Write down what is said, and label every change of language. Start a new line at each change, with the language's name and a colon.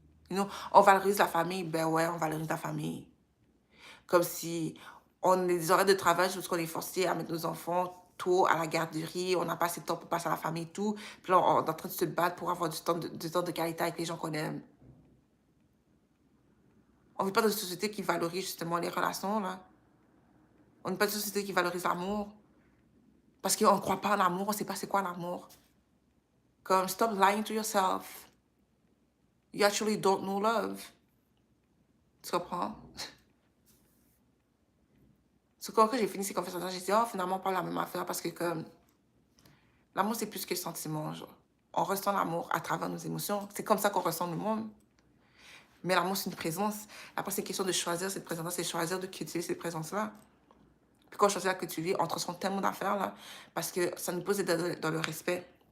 English: You know,
French: on valorise la famille, ben ouais, on valorise la famille. Comme si on a des horaires de travail parce qu'on est forcé à mettre nos enfants tôt à la garderie, on n'a pas assez de temps pour passer à la famille et tout. Puis là, on est en train de se battre pour avoir du temps de qualité avec les gens qu'on aime. On ne vit pas dans une société qui valorise justement les relations, là. On n'est pas dans une société qui valorise l'amour. Parce qu'on ne croit pas en l'amour, on ne sait pas c'est quoi l'amour. Comme,
English: stop lying to yourself. You actually don't know love.
French: Tu comprends? C'est quand j'ai fini ces conversations, j'ai dit, oh, finalement, pas la même affaire parce que, comme, l'amour, c'est plus que sentiment, genre. On ressent l'amour à travers nos émotions. C'est comme ça qu'on ressent le monde. Mais l'amour, c'est une présence. Après, c'est question de choisir cette présence-là, c'est choisir de cultiver cette présence-là. Puis quand on choisit à cultiver, on transforme tellement d'affaires, là, parce que ça nous pose dans le respect.